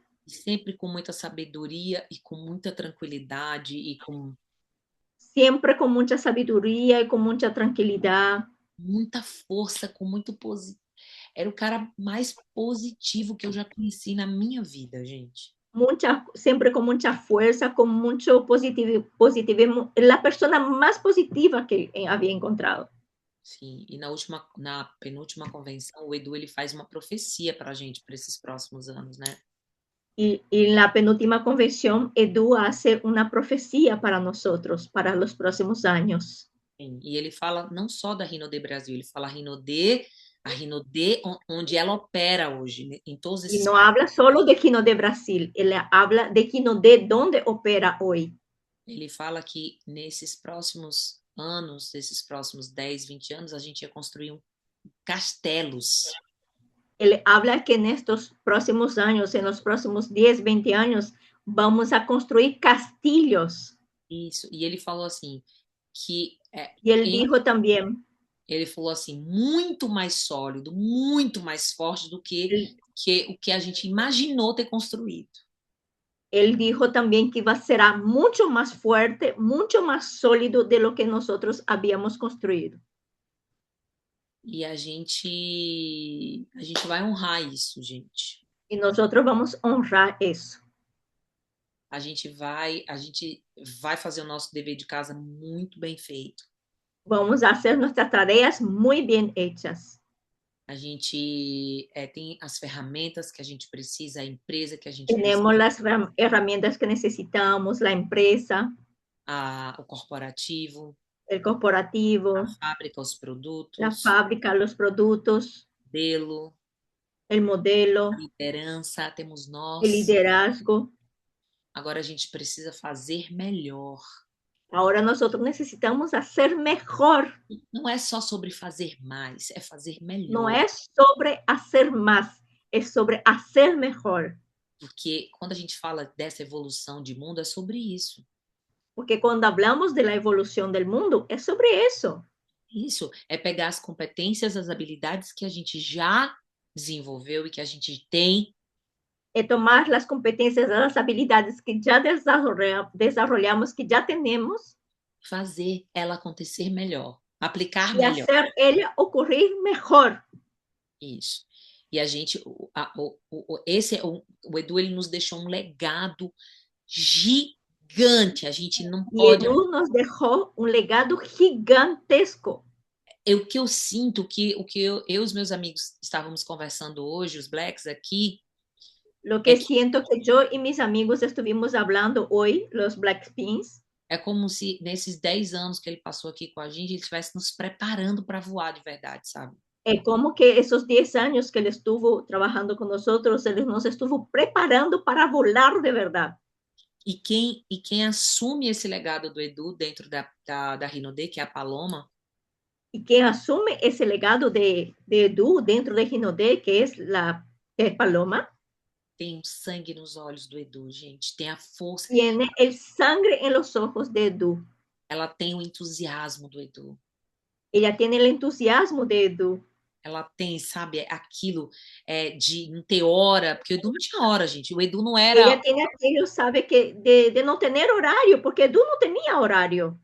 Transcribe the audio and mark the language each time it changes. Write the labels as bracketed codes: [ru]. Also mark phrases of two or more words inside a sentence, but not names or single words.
[pt] e sempre com muita sabedoria e com muita tranquilidade e com [es] siempre con mucha sabiduría y con mucha tranquilidad, [pt] muita força, com muito positivo. Era o cara mais positivo que eu já conheci na minha vida, gente. [es] siempre con mucha fuerza, con mucho positivismo, la persona más positiva que había encontrado. [pt] Sim, e na penúltima convenção, o Edu ele faz uma profecia para a gente para esses próximos anos, né? [es] Y en la penúltima convención, Edu hace una profecía para nosotros, para los próximos años. [pt] Sim, e ele fala não só da Rinodê Brasil, ele fala a Rinodê onde ela opera hoje, em todos [es] Y [pt] esses [es] no [pt] países. [es] habla solo de Ginodé Brasil, él habla de Ginodé donde opera hoy. [pt] Ele fala que nesses próximos anos, desses próximos 10, 20 anos, a gente ia construir castelos. [es] Él habla que en estos próximos años, en los próximos 10, 20 años, vamos a construir castillos. [pt] Isso, e ele falou assim, que [es] y él dijo también, [pt] ele falou assim, muito mais sólido, muito mais forte do que que o que a gente imaginou ter construído. [es] Él dijo también que será mucho más fuerte, mucho más sólido de lo que nosotros habíamos construido. [pt] E a gente vai honrar isso, gente. [es] Y nosotros vamos a honrar eso. [pt] A gente vai fazer o nosso dever de casa muito bem feito. [es] Vamos a hacer nuestras tareas muy bien hechas. [pt] A gente tem as ferramentas que a gente precisa, a empresa que a gente [es] Tenemos [pt] precisa, [es] las herramientas que necesitamos, la empresa, [pt] o corporativo, [es] el [pt] a [es] corporativo, [pt] fábrica, os [es] la [pt] produtos, [es] fábrica, los productos, [pt] modelo, [es] el [pt] a [es] modelo, [pt] liderança, temos [es] el [pt] nós. [es] liderazgo. [pt] Agora a gente precisa fazer melhor. [es] Ahora nosotros necesitamos hacer mejor. [pt] Não é só sobre fazer mais, é fazer [es] No [pt] melhor. [es] es sobre hacer más, es sobre hacer mejor. [pt] Porque quando a gente fala dessa evolução de mundo, é sobre isso. [es] Porque cuando hablamos de la evolución del mundo, es sobre eso. [pt] Isso é pegar as competências, as habilidades que a gente já desenvolveu e que a gente tem, [es] Es tomar las competencias, las habilidades que ya desarrollamos, que ya tenemos, [pt] fazer ela acontecer melhor, [es] aplicar y [pt] melhor. [es] hacer ella ocurrir mejor. [pt] Isso. E a gente, o Edu, ele nos deixou um legado gigante. A gente não [es] Y [pt] pode. [es] Edu nos dejó un legado gigantesco. [pt] O que eu sinto, o que eu e os meus amigos estávamos conversando hoje, os Blacks aqui, [es] Lo que siento que yo y mis amigos estuvimos hablando hoy, los Blackpins, [pt] é como se nesses 10 anos que ele passou aqui com a gente, ele estivesse nos preparando para voar de verdade, sabe? [es] es como que esos 10 años que él estuvo trabajando con nosotros, él nos estuvo preparando para volar de verdad. [pt] E quem assume esse legado do Edu dentro da Rinode, que é a Paloma, [es] Y quien asume ese legado de Edu dentro de Rinode, que es la Paloma, [pt] tem um sangue nos olhos do Edu, gente, tem a força. [es] tiene el sangre en los ojos de Edu. [pt] Ela tem o entusiasmo do Edu. [es] Ella tiene el entusiasmo de Edu. [pt] Ela tem, sabe, aquilo de não ter hora, porque o Edu não tinha hora, gente. O Edu não era. [es] Ella tiene aquello, sabe, que de no tener horario, porque Edu no tenía horario.